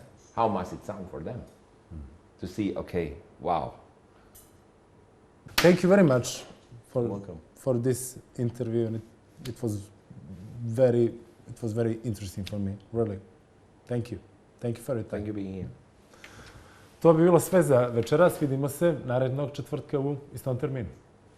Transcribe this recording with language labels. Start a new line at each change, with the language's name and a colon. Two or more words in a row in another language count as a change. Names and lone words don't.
English: How must it sound for them to see, okay, wow. Thank you very much Welcome. for this interview, and it was very interesting for me, really. Thank you. Thank you for your time. Thank you for being here.
Serbian: To bi bilo sve za večeras. Vidimo se narednog četvrtka u istom terminu.